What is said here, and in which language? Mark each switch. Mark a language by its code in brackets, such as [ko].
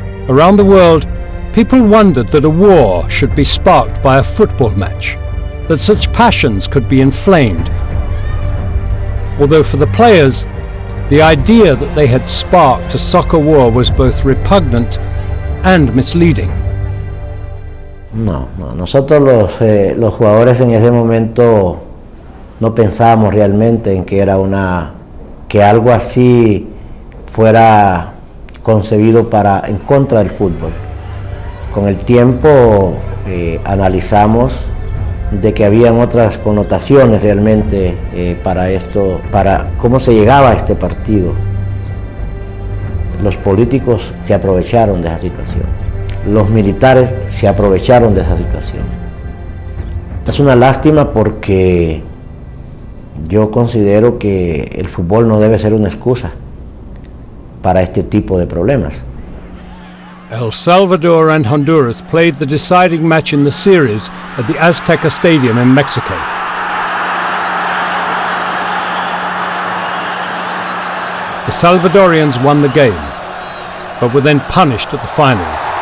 [en] Around the world, people wondered that a war should be sparked by a football match, that such passions could be inflamed. Although for the players, the idea that they had sparked a soccer war was both repugnant and misleading. [es] No, nosotros los jugadores en ese momento no pensábamos realmente en que que algo así fuera concebido en contra del fútbol. Con el tiempo analizamos de que habían otras connotaciones realmente para esto, para cómo se llegaba a este partido. Los políticos se aprovecharon de esa situación, los militares se aprovecharon de esa situación. Es una lástima porque yo considero que el fútbol no debe ser una excusa para este tipo de problemas. [en] El Salvador and Honduras played the deciding match in the series at the Azteca Stadium in Mexico. The Salvadorians won the game, but were then punished at the finals.